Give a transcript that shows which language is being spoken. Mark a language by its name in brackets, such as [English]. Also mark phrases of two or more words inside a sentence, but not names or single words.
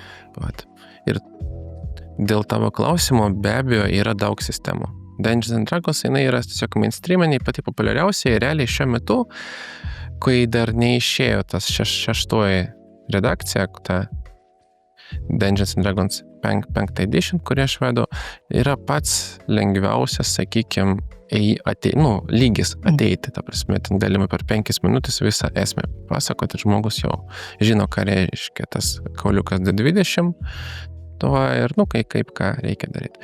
[Lithuanian] Ir dėl tavo klausimo be abejo yra daug sistemų. Dungeons & Dragons yra tiesiog mainstreaminiai, pati populiariausiai, realiai šiuo metu, kai dar neišėjo tas 6 redakcija, [English] Dungeons and Dragons 5th edition, [Lithuanian] kurį aš vedu, yra pats lengviausias, sakykime, lygis ateiti, ta prasme, ten galima per 5 minutės visą esmę pasakoti, žmogus jau žino, ką reiškia tas kauliukas D20, ir, kaip ką reikia daryti.